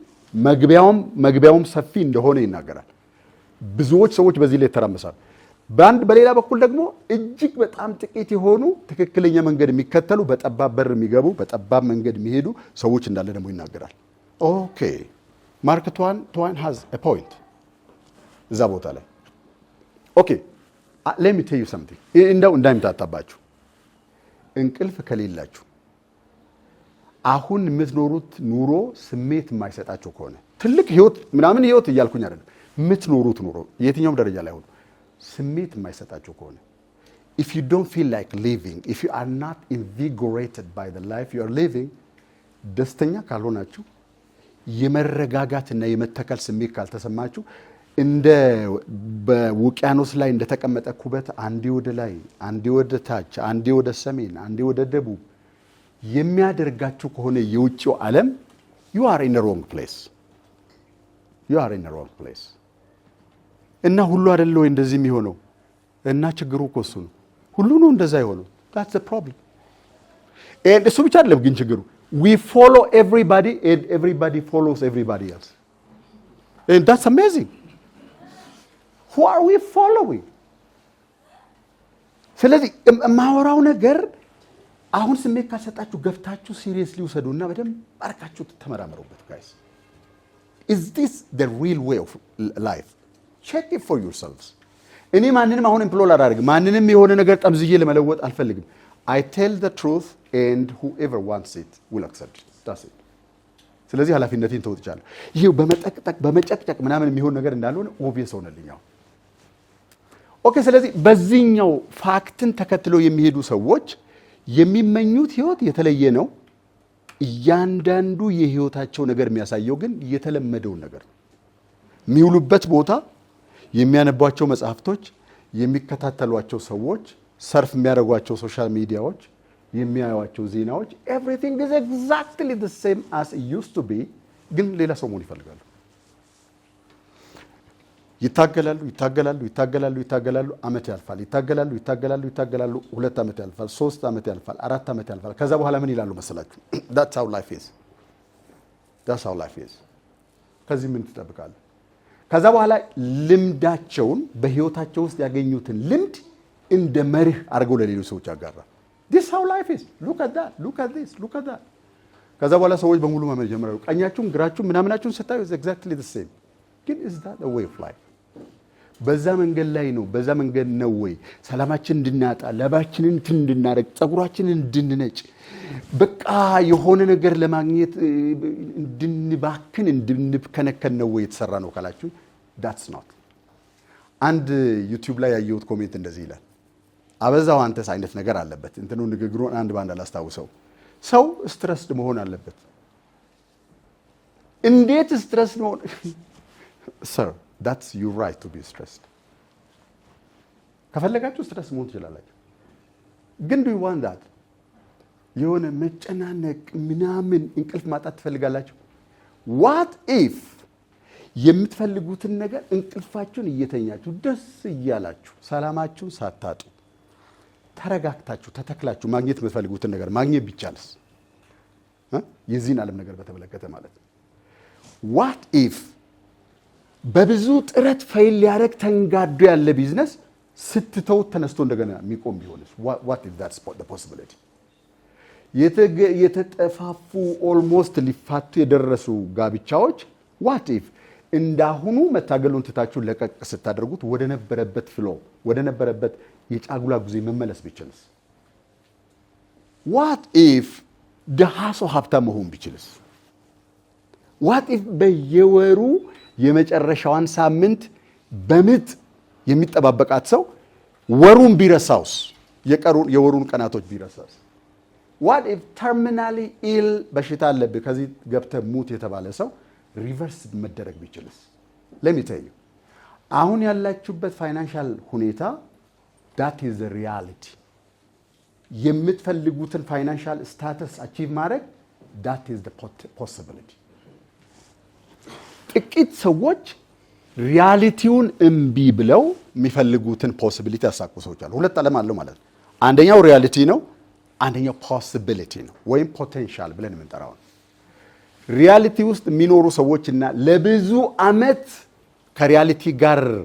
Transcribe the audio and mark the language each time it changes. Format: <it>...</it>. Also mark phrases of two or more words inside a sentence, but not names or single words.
<am>መግቢያውም ሰፊ እንደሆነ ይናገራል። ብዙዎች ሰዎች በዚህ ላይ ተራመሳሉ። በሌላ በኩል ደግሞ እጅግ በጣም ጥቂት የሆኑ ትክክለኛ መንገድ የሚከተሉ በጠባብ በር የሚገቡ በጠባብ መንገድ የሚሄዱ ሰዎች እንዳለ ደግሞ ይናገራል። ኦኬ ማርክ ትዋይን</am> <en>has a point</en> <am>እዛ ቦታ ላይ ኦኬ</am> <en>let me tell you something</en> <am>እንደው እንዳይምታታባችሁ እንቅልፍ ከሌላችሁ አሁን የምትኖሩት ኑሮ ስሜት የማይሰጣችሁ ከሆነ ትልቅ ህይወት ምናምን ህይወት እያልኩኝ አይደለም የምትኖሩት ኑሮ የትኛውም ደረጃ ላይ ሆኖ ስሜት የማይሰጣችሁ ከሆነ</am> <en>if you don't feel like living, if you are not invigorated by the life you are living,</en> <am>ደስተኛ ካልሆናችሁ የመረጋጋትና የመተከል ስሜት ካልተሰማችሁ እንደ በውቅያኖስ ላይ እንደተቀመጠ ኩበት አንዴ ወደ ላይ አንዴ ወደ ታች አንዴ ወደ ሰሜን አንዴ ወደ ደቡብ የሚያደርጋችሁ ከሆነ የውጭው ዓለም</am> <en>you are in the wrong place. you are in the wrong place.</en> <am>እና ሁሉ አይደለ ወይ እንደዚህ የሚሆነው? እና ችግሩ እኮ እሱ ነው። ሁሉ ነው እንደዛ የሆነው።</am> <en>that's the problem.</en> <am>እሱ ብቻ አይደለም ግን ችግሩ</am> <en>we follow everybody and everybody follows everybody else. And that's amazing. Who are we following?</en> <am>ስለዚህ ማወራው ነገር አሁን ስሜት ካሰጣችሁ ገፍታችሁ ሲሪየስሊ ውሰዱና በደንብ አርካችሁ ተመራመሩበት guys.</am> <en>Is this the real way of life? Check it for yourselves.</en> <am>እኔ ማንንም አሁን ኢምፕሎር አላደርግም። ማንንም የሆነ ነገር ጠምዝዬ ለመለወጥ አልፈልግም።</am> <en>I tell the truth and whoever wants it will accept it. That's it.</en> <am>ስለዚህ ኃላፊነቴን ተወጥቻለሁ። ይሄው በመጨቅጨቅ ምናምን የሚሆን ነገር እንዳልሆነ ኦብቪየስ ሆነልኛው። ኦኬ ስለዚህ በዚህኛው ፋክትን ተከትለው የሚሄዱ ሰዎች የሚመኙት ህይወት የተለየ ነው። እያንዳንዱ የህይወታቸው ነገር የሚያሳየው ግን የተለመደውን ነገር ነው። የሚውሉበት ቦታ፣ የሚያነቧቸው መጽሐፍቶች፣ የሚከታተሏቸው ሰዎች፣ ሰርፍ የሚያደርጓቸው</am> <en>social medias፣</en> <am>የሚያዩዋቸው ዜናዎች</am> <en>everything is exactly the same as it used to be።</en> <am>ግን ሌላ ሰው መሆን ይፈልጋሉ። ይታገላሉ፣ አመት ያልፋል። ይታገላሉ፣ 2 ዓመት ያልፋል፣ 3 ዓመት ያልፋል፣ 4 ዓመት ያልፋል። ከዛ በኋላ ምን ይላሉ መሰላችሁ?</am> <en>that's how life is።</en> <am>ከዚህ ምን ትጠብቃለህ? ከዛ በኋላ ልምዳቸውን በህይወታቸው ውስጥ ያገኙትን ልምድ እንደ መርህ አድርገው ለሌሎች ሰዎች ያጋራል።</am> <en>this how life is look at that።</en> <am>ከዛ በኋላ ሰዎች በሙሉ ማመን ጀምራሉ። ቀኛችሁን ግራችሁን ምናምናችሁን ስታዩ</am> <en>exactly the same።</en> <am>ግን</am> <en>is that the way of life?</en> <am>በዛ መንገድ ላይ ነው። በዛ መንገድ ነው ወይ ሰላማችን እንድናጣ፣ ለባችንን እንድናረግ፣ ጸጉራችንን እንድንነጭ፣ በቃ የሆነ ነገር ለማግኘት እንድንባክን እንድንከነከን ነው ወይ የተሰራ ነው ካላችሁ</am> <en>that's not።</en> <am>አንድ ዩቲዩብ ላይ ያየሁት ኮሜንት እንደዚህ ይላል። አበዛው አንተስ አይነት ነገር አለበት። እንትኑ ንግግሩን አንድ ባንድ አላስታውሰው። ሰው ስትረስድ መሆን አለበት። እንዴት ስትረስድ መሆን</am> <en>sir that's your right to be stressed።</en> <am>ከፈለጋችሁ ስትረስ መሆን ትችላላችሁ። ግን</am> <en>do you want that?</en> <am>የሆነ መጨናነቅ ምናምን እንቅልፍ ማጣት ትፈልጋላችሁ?</am> <en>what if</en> <am>የምትፈልጉትን ነገር እንቅልፋችሁን እየተኛችሁ ደስ እያላችሁ ሰላማችሁን ሳታጡ ተረጋግታችሁ ተተክላችሁ ማግኘት የምትፈልጉትን ነገር ማግኘት ቢቻልስ? የዚህን ዓለም ነገር በተመለከተ ማለት ነው።</am> <en>what if</en> <am>በብዙ ጥረት ፋይል ሊያረግ ተንጋዶ ያለ ቢዝነስ ስትተው ተነስቶ እንደገና የሚቆም ቢሆንስ?</am> <en>what if that's the possibility?</en> <am>የተጠፋፉ ኦልሞስት ሊፋቱ የደረሱ ጋብቻዎች</am> <en>what if</en> <am>እንዳሁኑ መታገሉን ትታችሁ ለቀቅ ስታደርጉት ወደ ነበረበት ፍሎ ወደ ነበረበት የጫጉላ ጊዜ መመለስ ቢችልስ?</am> <en>what if</en> <am>ደሃ ሰው ሀብታም መሆን ቢችልስ?</am> <en>what if</en> <am>በየወሩ የመጨረሻዋን ሳምንት በምጥ የሚጠባበቃት ሰው ወሩን ቢረሳውስ? የወሩን ቀናቶች ቢረሳውስ?</am> <en>what if terminally ill</en> <am>በሽታ አለብህ ከዚህ ገብተህ ሙት የተባለ ሰው ሪቨርስ መደረግ ቢችልስ?</am> <en>let me tell you</en> <am>አሁን ያላችሁበት ፋይናንሻል ሁኔታ</am> <en>that is the reality። የምትፈልጉትን financial status achieve ማድረግ that is the possibility።</en> <am>ጥቂት ሰዎች ሪያሊቲውን እምቢ ብለው የሚፈልጉትን ፖሲቢሊቲ ያሳኩ ሰዎች አሉ። ሁለት ዓለም አለው ማለት ነው። አንደኛው ሪያሊቲ ነው፣ አንደኛው ፖሲቢሊቲ ነው ወይም ፖቴንሻል ብለን የምንጠራው ነው። ሪያሊቲ ውስጥ የሚኖሩ ሰዎችና ለብዙ ዓመት ከሪያሊቲ ጋር</am>